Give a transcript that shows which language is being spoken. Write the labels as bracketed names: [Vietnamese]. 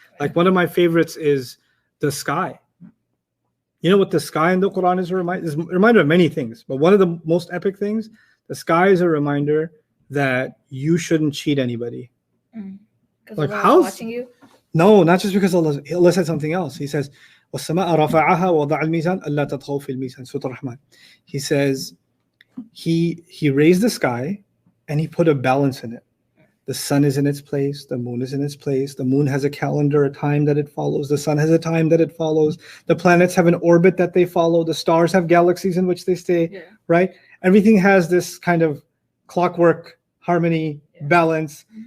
[English] Like one of my favorites is the sky. You know what the sky in the Quran is a reminder of many things, but one of the most epic things, the sky is a reminder that you shouldn't cheat anybody. Like how's watching you? No, not just because Allah said something else. He says, [Arabic] وَالسَّمَاءَ رَفَعَهَا وَضَعَ الْمِيزَانَ أَلَّا تَطْغَوْا فِي الْمِيزَانِ Surah Ar-Rahman. [English] He says he raised the sky and he put a balance in it. The sun is in its place, the moon is in its place. The moon has a calendar, a time that it follows. The sun has a time that it follows. The planets have an orbit that they follow. The stars have galaxies in which they stay, right? Everything has this kind of clockwork, harmony, balance.